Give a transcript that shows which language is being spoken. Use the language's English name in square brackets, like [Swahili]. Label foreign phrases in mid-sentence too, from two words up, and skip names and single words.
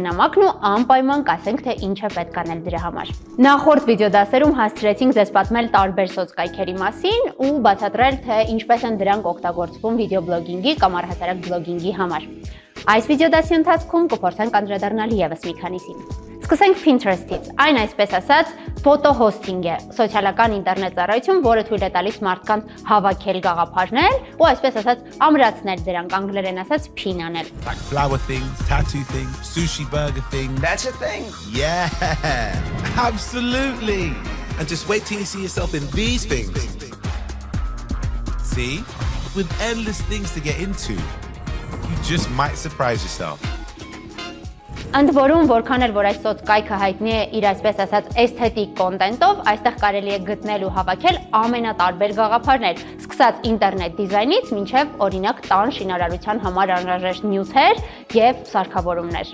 [Armenian] նամակն ու անպայման կասենք, թե ինչ է պետք անել դրա համար։ Նախորդ վիդեոդասերում հասցրեցինք ձեզ պատմել տարբեր սոցկայքերի մասին ու բացատրել, թե ինչպես են դրանք օգտագործվում վիդեոբլոգինգի կամ առհասարակ բլոգինգի համար։ Այս վիդեոդասի ընթացքում կփորձենք անդրադառնալ եւս մի քանիսին։ Սկսենք Pinterest-ից։ Այն այսպես ասած ֆոտո հոսթինգ է, սոցիալական ինտերնետ ծառայություն, որը թույլ է տալիս մարդկանց հավաքել գաղափարներ ու այսպես ասած ամրացնել դրանք, անգլերեն ասած pin անել։ [English] Like flower things, tattoo things, sushi burger thing. That's a thing. Yeah, absolutely. And just wait till you see yourself in these things. See? With endless things to get into, you just might surprise yourself. [Armenian] Ընդ որում, որքան էլ որ այս սոցկայքը հայտնի է իր այսպես ասած էսթետիկ կոնտենտով, այստեղ կարելի է գտնել ու հավաքել ամենատարբեր գաղափարներ, սկսած ինտերնետ դիզայնից մինչև օրինակ տան շինարարության համար անհրաժեշտ նյութեր եւ սարքավորումներ։